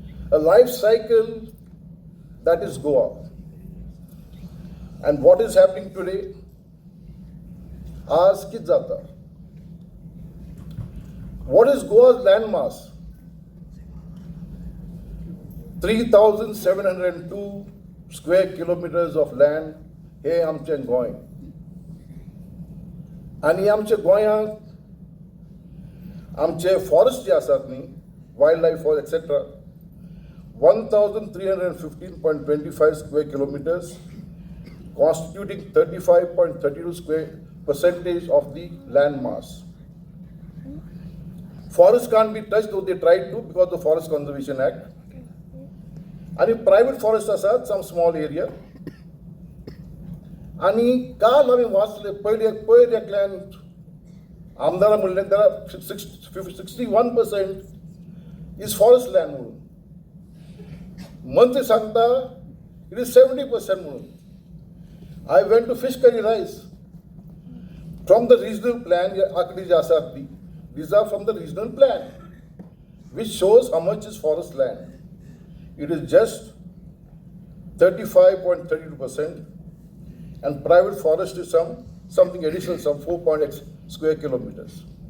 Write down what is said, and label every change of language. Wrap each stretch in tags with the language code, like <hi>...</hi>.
<en>A life cycle that is Goa. And what is happening today? Ask Kidzata. What is Goa's landmass? 3,702 square kilometers of land</en> <gom>हे आमचें गोंय. आनी आमचे गोंयांत आमचे forest जे आसात न्ही,</gom> <en>Wildlife forest etcetera, 1,315.25 square kilometers, constituting 35.32% of the land mass. Forests can't be touched, though they tried to because of the Forest Conservation Act. And if private forests are some small area,</en> <gom>आणि काल आम्ही वाचले पहिले एकल्यान आमदारा म्हणले त्याला 61%</gom> <en>is forest land</en> <gom>म्हणून, मंत्री सांगता</gom> <en>it is</en> <gom>70% म्हणून.</gom> <en>I went to fish curry rice from the regional plan.</en> <gom>आंकडी जे आसात ती</gom> <en>these are from the regional plan which shows how much is forest land. It is just 35.32%. And private forest is something additional, some 4.x square kilometers.</en>